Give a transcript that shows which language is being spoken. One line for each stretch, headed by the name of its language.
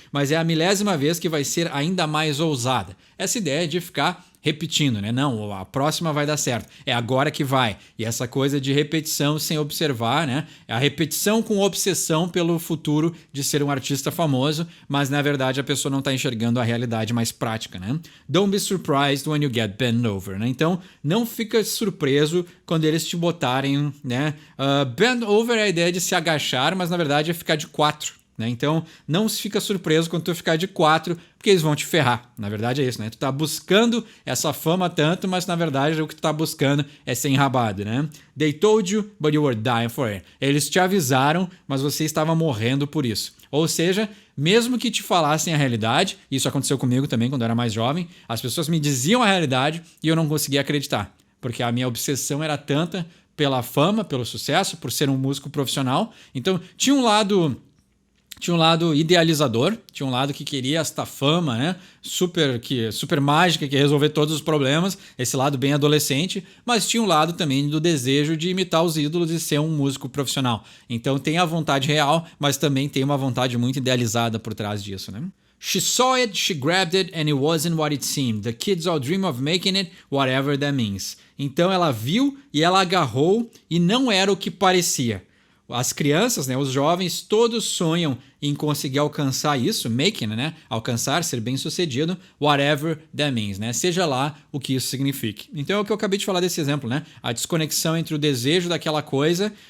Portuguese: Mas é a 1000ª vez que vai ser ainda mais ousada. Essa ideia de ficar repetindo, né? Não, a próxima vai dar certo. É agora que vai. E essa coisa de repetição sem observar, né? É a repetição com obsessão pelo futuro de ser um artista famoso, mas na verdade a pessoa não está enxergando a realidade mais prática, né?
English: Don't be surprised when you get bent over, né?
Portuguese: Então, não fica surpreso quando eles te botarem, né? Bend over é a ideia de se agachar, mas na verdade é ficar de 4. Né? Então, não se fica surpreso quando tu ficar de 4, porque eles vão te ferrar. Na verdade é isso, né? Tu tá buscando essa fama tanto, mas na verdade o que tu tá buscando é ser enrabado, né?
English: They told you, but you were dying for it.
Portuguese: Eles te avisaram, mas você estava morrendo por isso. Ou seja, mesmo que te falassem a realidade, isso aconteceu comigo também quando eu era mais jovem, as pessoas me diziam a realidade e eu não conseguia acreditar, porque a minha obsessão era tanta pela fama, pelo sucesso, por ser um músico profissional. Então, tinha um lado idealizador, tinha um lado que queria esta fama, né? Super mágica, que ia resolver todos os problemas, esse lado bem adolescente, mas tinha um lado também do desejo de imitar os ídolos e ser um músico profissional. Então tem a vontade real, mas também tem uma vontade muito idealizada por trás disso, né?
English: She saw it, she grabbed it, and it wasn't what it seemed. The kids all dream of making it, whatever that means.
Portuguese: Então ela viu e ela agarrou e não era o que parecia. As crianças, né, os jovens, todos sonham em conseguir alcançar isso, making, né, alcançar, ser bem-sucedido,
English: whatever that means,
Portuguese: né, seja lá o que isso signifique. Então é o que eu acabei de falar desse exemplo, né, a desconexão entre o desejo daquela coisa